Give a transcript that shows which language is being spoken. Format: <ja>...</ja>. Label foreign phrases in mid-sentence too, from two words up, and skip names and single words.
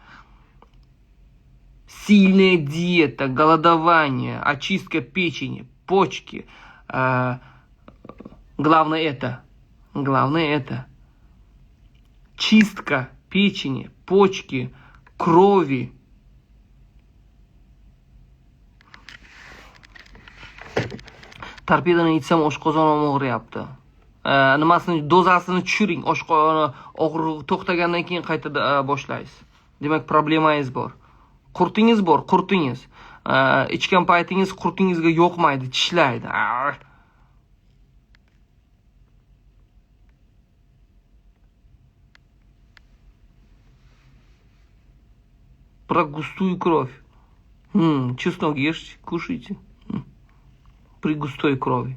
<ru>Сильная диета, голодование, очистка печени, почки. Главное это. Чистка печени, почки, крови.</ru> <uz>Torpedani itsam oshqozonim og'riyapti. Nimasini dozasini tushiring. Og'riq to'xtagandan keyin qayta boshlaysiz. Demak, problemangiz bor. Qurtingiz bor, qurtingiz. Ichgan paytingiz qurtingizga yoqmaydi, tishlaydi.</uz> <ru>Про густую кровь. Чеснок ешьте, кушайте. При густой крови.</ru>